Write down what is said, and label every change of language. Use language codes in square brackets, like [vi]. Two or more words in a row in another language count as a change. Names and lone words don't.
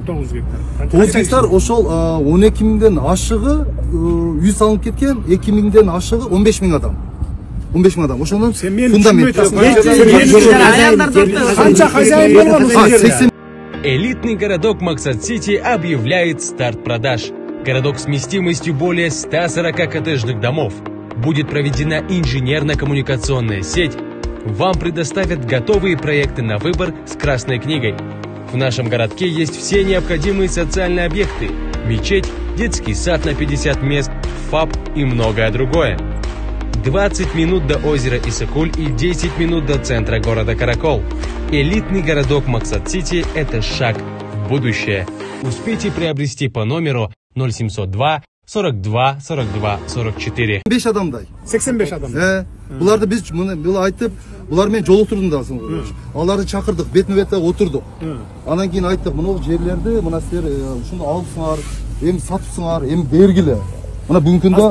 [ky] 9 гектар. 9 гектар ошол 12 миңден ашыгы үй салынып кеткен, 2 миңден ашыгы 15 миң адам. 15 миң адам. Ошондон фундамент. Канча хозяин болгон? [ru] Элитный городок Максат-Сити объявляет старт продаж. Городок с вместимостью более 140 коттеджных домов. будет проведена инженерно-коммуникационная сеть, вам предоставят готовые проекты на выбор с Красной книгой. В нашем городке есть все необходимые социальные объекты: мечеть, детский сад на 50 мест, ФАП и многое другое. 20 минут до озера Исыкуль и 10 минут до центра города Каракол. Элитный городок Максат-Сити – это шаг в будущее. Успейте приобрести по номеру 0702 42 42 44. [ky] 5 адамдай. 85 адам. Буларды биз муну айтып, булар менен жолуктурдум да. Аларды чакырдык, бетме-бет отурдук. Анан кийин айттык, мына жерлерди мына силер ушуну алсыңар, эми сатыпсыңар, эми бергиле. Мына бүгүнкү күндө